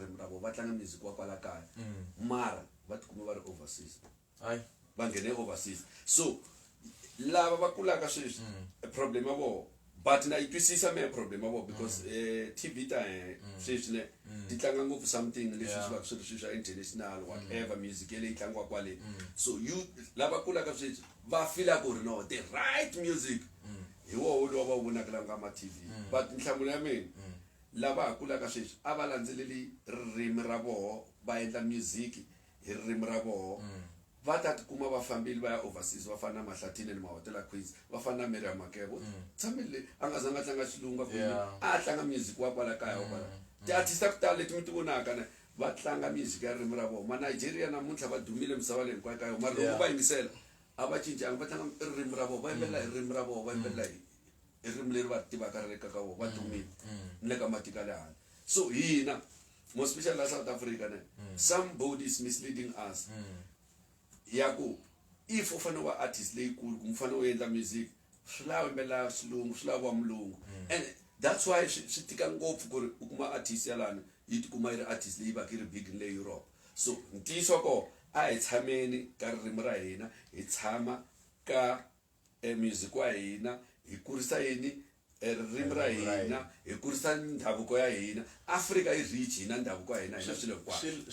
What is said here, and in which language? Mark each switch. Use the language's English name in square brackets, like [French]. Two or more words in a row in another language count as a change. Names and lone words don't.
[Tsonga] ririmi ra vona va tlanga music wa kwala kaya mara va tikuma va ri overseas va nghene overseas so lava va kulaka sweswi problem ya vona but na yi twisisa mehe problem ya vona because TV ta sweswi ne ti tlanga ngopfu something leswi swi va swi ri swi swa international [English] whatever music [Tsonga] leyi tlangiwa kwale [English] so you [Tsonga] lava kulaka sweswi va feel ku ri no [English] the right music [Tsonga] hi woho lowu va wu vonaka la nga ma TV but nhlamulo ya mina lava ha kulaka sweswi a va landzeleli ririmi ra voho va endla music hi ririmi ra voho va ta tikuma va fambile va ya overseas va fana na Mahlatini ni Mahotela Queens va fana na Miriam Makeba tshamile a nga zanga tlanga xilungu a tlanga music wa kwala kaya wa ti-artist ta ku tala leti mi ti vonaka ne va tlanga music ya ririmi ra voho ma-Nigeria namuntlha va dumile misava leyi hinkwayo ka yona mara loko va yingisela a va cincanga va tlanga ririmi ra vona va yimbelela hi ririmi ra vona va yimbelela hi ririmi leri va tivaka ri ka vona va dumile ni le ka matiko ya le handle so hina [English] more special [Tsonga] la South Africa ne [English] somebody is misleading us [Tsonga] ya ku if u fanele wa artist leyikulu ku fanele u endla music swi lava yimbelela xilungu swi lava mulungu [English] and that's why [Tsonga] swi tika ngopfu ku ri u kuma artist yalani yi tikuma yi ri artist leyi va ka yi ri big le Europe so ntiyiso ko a hi tshameni ka ririmi ra hina hi tshama ka music wa hina hi kurisa yini ririmi ra hina hi kurisa ndhavuko ya hina Africa yi rich hina ndhavuko ya hina hina swilo hinkwaswo